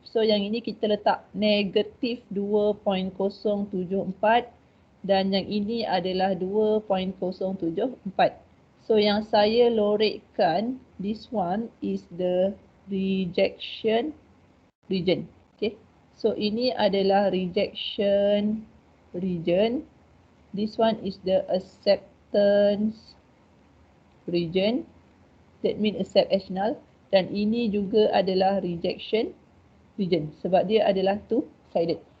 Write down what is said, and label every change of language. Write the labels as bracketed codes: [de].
[ms] So, yang ini kita letak negatif 2.074 dan yang ini adalah 2.074. [en] So, yang saya lorekkan, this one is the rejection region. Okay. [ms] So, ini adalah rejection region. [en] This one is the acceptance region. That means accept as null. [ms] Dan ini juga adalah rejection region sebab dia adalah two-sided.